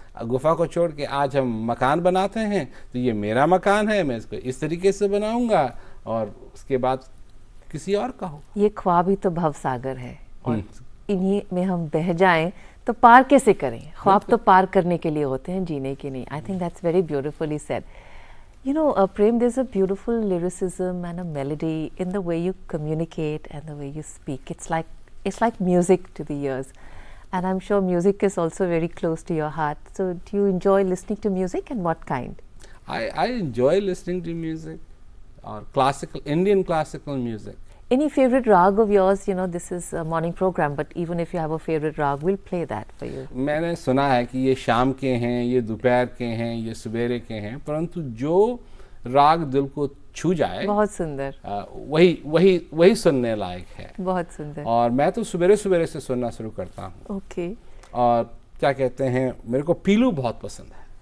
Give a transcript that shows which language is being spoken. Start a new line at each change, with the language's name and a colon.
Hindi: गुफा को छोड़ के आज हम मकान बनाते हैं तो ये मेरा मकान है, मैं इसको इस तरीके से बनाऊंगा, और उसके बाद किसी और का हो। ये ख्वाब ही तो भवसागर है, और इन्हीं में हम बह जाएं तो पार कैसे करें? ख्वाब तो पार करने के लिए होते हैं, जीने के नहीं।
English: I think that's very beautifully said. You know, Prem, there's a beautiful lyricism and a melody in the way you communicate and the way you speak. It's like music to the ears, and I'm sure music is also very close to your heart. So, do you enjoy listening to music, and what kind? I enjoy listening to music, or classical, Indian classical music. Any favorite rag of yours? You know, this is a morning program, but even if you have a favorite rag, we'll play that for you.
Hindi: मैंने सुना है कि ये शाम के हैं, ये दोपहर के हैं, ये सवेरे के हैं, परंतु जो राग दिल को छू जाए बहुत सुंदर, वही सुनने लायक है। बहुत सुंदर। और मैं तो सवेरे सवेरे से सुनना शुरू करता हूँ। ओके। और क्या कहते हैं, मेरे को पीलू बहुत पसंद है।